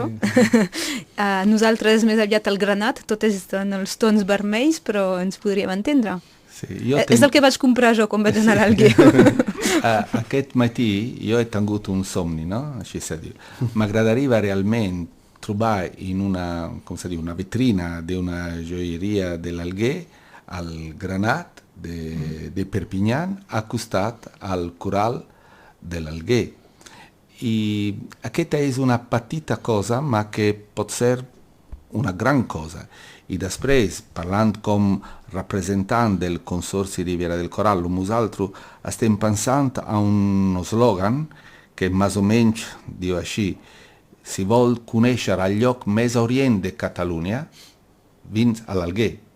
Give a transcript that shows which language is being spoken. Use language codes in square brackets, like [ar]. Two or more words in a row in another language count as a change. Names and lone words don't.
[ca] Sí. Nosaltres més aviat el granat, tot és en els tons vermells, però ens podríem entendre. Sí, és el que vaig comprar jo quan vaig anar a l'Alguer. Aquest matí jo he tingut un somni, no? Així se diu. M'agradaria realment trobar [it] in una vetrina di una gioieria dell'Alguer [ca] al Granat de Perpignan acostat al coral de l'Alguer. I aquesta és una petita cosa, ma que pot ser una gran cosa. I després, parlant com representant del Consorci Riviera del Coral, nosaltres estem pensant a un slogan que més o menys diu així: si vol conèixer el lloc més a orient de Catalunya, vins a l'Alguer.